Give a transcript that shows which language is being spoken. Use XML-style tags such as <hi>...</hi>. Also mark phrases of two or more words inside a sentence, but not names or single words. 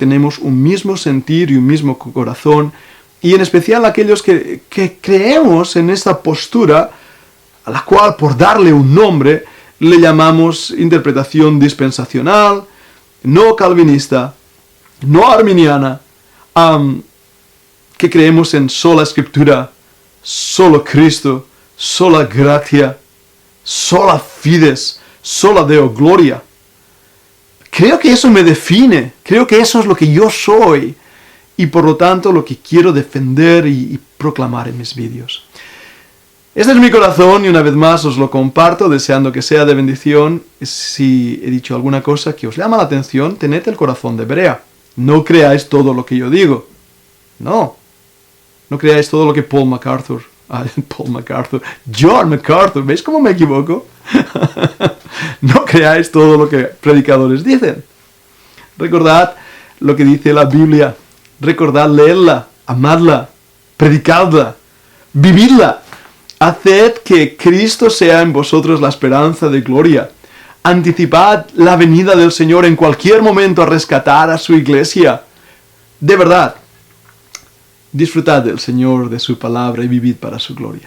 <es>tenemos un mismo sentir y un mismo corazón, y en especial a aquellos que creemos en esta postura, a la cual, por darle un nombre, le llamamos interpretación dispensacional, no calvinista, no arminiana, que creemos en sola escritura, solo Cristo,</es> <la>sola gratia, sola fides, sola Deo gloria.</la> <es>Creo que eso me define, creo que eso es lo que yo soy, y por lo tanto lo que quiero defender y proclamar en mis vídeos. Este es mi corazón y una vez más os lo comparto deseando que sea de bendición. Si he dicho alguna cosa que os llama la atención, tened el corazón de Berea. No creáis todo lo que yo digo. No creáis todo lo que John MacArthur, ¿veis cómo me equivoco? No creáis todo lo que predicadores dicen. Recordad lo que dice la Biblia. Recordad leerla, amadla, predicadla, vividla. Haced que Cristo sea en vosotros la esperanza de gloria. Anticipad la venida del Señor en cualquier momento a rescatar a su iglesia. De verdad, disfrutad del Señor, de su palabra y vivid para su gloria.</es>